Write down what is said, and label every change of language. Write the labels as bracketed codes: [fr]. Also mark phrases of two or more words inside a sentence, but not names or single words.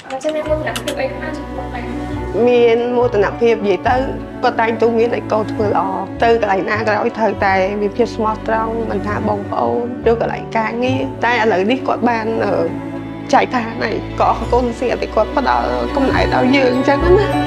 [vi] cho nên môn đặc biệt ấy khá là phải [km] មានមោទនភាពនិយាយទៅគាត់តែងទូមានឲ្យកូនធ្វើល្អទៅកន្លែងណាក៏ដោយត្រូវតែមានភាពស្មោះត្រង់មិនថាបងប្អូនឬកន្លែងការងារតែឥឡូវនេះគាត់បានចែកឋានហើយក៏អរគុណសិស្សតែគាត់ផ្ដល់កំណែដល់យើងអញ្ចឹងណា